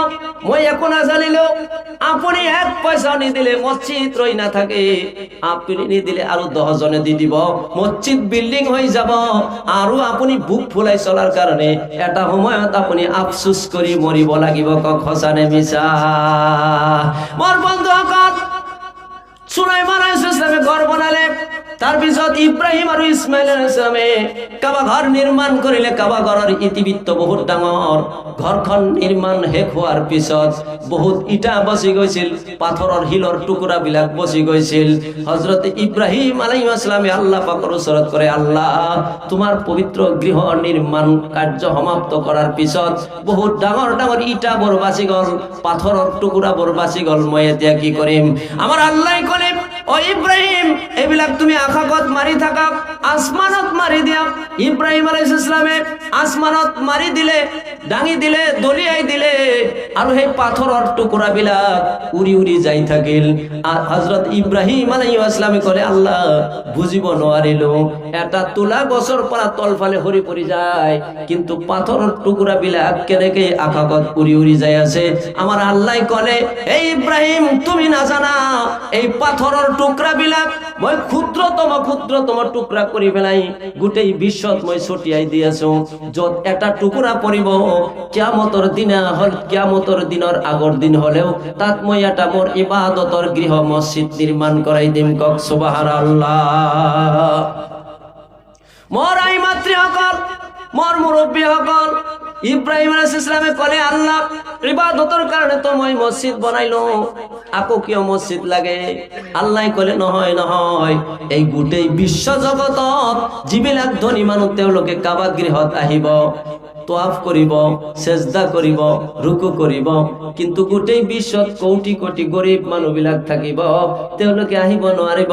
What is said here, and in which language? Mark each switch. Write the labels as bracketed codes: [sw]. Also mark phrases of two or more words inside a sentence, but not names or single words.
[as] মই একো নাজানিলো। আপুনি 1 পয়সা নিদিলে মসজিদ ৰৈ না থাকে। আপুনি নিদিলে আৰু 10 জনে দি দিব, মসজিদ বিল্ডিং হৈ যাব। আৰু আপুনি বুক ফুলাই চলাৰ কাৰণে এটা সময়ত আপুনি আফসোস কৰি মৰিব লাগিব। কক সঁচা নে মিছা? মোৰ বন্ধুসকল, সুলাইমান [ar] عليه السلام [as] ঘর বানালে, তার পিছত ইব্রাহিম আর ইসমাইল [ar] عليه السلام [as] কাবা ঘর নির্মাণ করিলে কাবা ঘরের ইতিবৃত্ত বহুত ডাঙর। ঘরখন নির্মাণ শেষ হোৱাৰ পিছত বহুত ইটা বসি গৈছিল, পাথৰৰ শিলৰ টুকুৰা বিলাক বসি গৈছিল। হযরত ইব্রাহিম [ar] عليه السلام [as] আল্লাহ পাকৰ ওচৰত কৰে, আল্লাহ তোমাৰ পবিত্ৰ গৃহ নিৰ্মাণ কাৰ্য সমাপ্ত কৰাৰ পিছত বহুত ডাঙৰ ডাঙৰ ইটা বৰ বাসি গল, পাথৰৰ টুকুৰা বৰ বাসি গল, মই এতিয়া কি কৰিম? আমার আল্লাহ কলে, ও ইব্রাহিম এইবিলাক তুমি আকাশত মারি থাকা, আসমানত মারি দিয়া। ইব্রাহিম [ar] عليه السلام [as] আসমানত মারি দিলে, ডাঙি দিলে, দলিয়াই দিলে, আর সেই পাথৰৰ টুকুৰা বিলাক উৰি উৰি যাই থাকিল। হযরত ইব্রাহিম [ar] عليه السلام [as] কলে, আল্লাহ বুজিব নোৱাৰিলো, এটা তুলা গছৰ পৰা তলফালে হৰি পৰি যায়, কিন্তু পাথৰৰ টুকুৰা বিলাক কেনেকে আকাশত উৰি উৰি যাই আছে? আমার আল্লাহ কলে, এই ইব্রাহিম তুমি না জানা এই পাথৰৰ টুকৰা বিলাক মই ক্ষুদ্ৰতম টুকৰা কৰি পেলাই গোটেই বিশ্বত মই ছটিয়াই দি আছো। যত এটা টুকুৰা পৰিব কিয়ামতৰ দিনা হল, কিয়ামতৰ দিনৰ আগৰ দিন হলেও তাত মই এটা মোৰ ইবাদতৰ গৃহ মসজিদ নিৰ্মাণ কৰাই দিম। কক সুবহানাল্লাহ। মোৰ আই মাতৃসকল, মোৰ মুৰব্বীসকল, ইব্রাহিম [ar] عليه السلام [as] কলে, আল্লাহ ইবাদতৰ কাৰণে তো মই মসজিদ বনাইলো, আকৌ কিয় মসজিদ লাগে? আল্লাহ কলে, নহয় নহয়, এই গোটেই বিশ্ব জগতত যিবিলাক ধনী মানুহ তেওঁলোকে কাবা গৃহত আহিব, তোয়াফ কৰিব, সেজদা কৰিব, রুকু কৰিব, কিন্তু গোটেই বিশ্বত কোটি কোটি গৰীব মানুহবিলাক থাকিব, তেওঁলোকে আহিব নোৱাৰিব।